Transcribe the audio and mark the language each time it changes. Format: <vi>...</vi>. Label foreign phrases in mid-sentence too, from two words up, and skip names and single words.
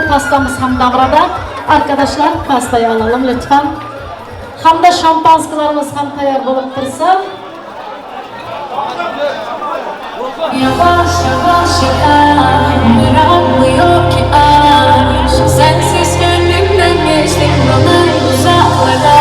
<uz>Pastamiz ham davrada.</uz> <tr>Arkadaşlar, pastaya alalım lütfen.</tr> <uz>Hamda şampanskalarımız ham tayyor bo'lib tursa.</uz> <tr>Yavaş yavaş bırakmıyor ki aşk. Sensiz gönlümden geçtik bana uzaklara.</tr>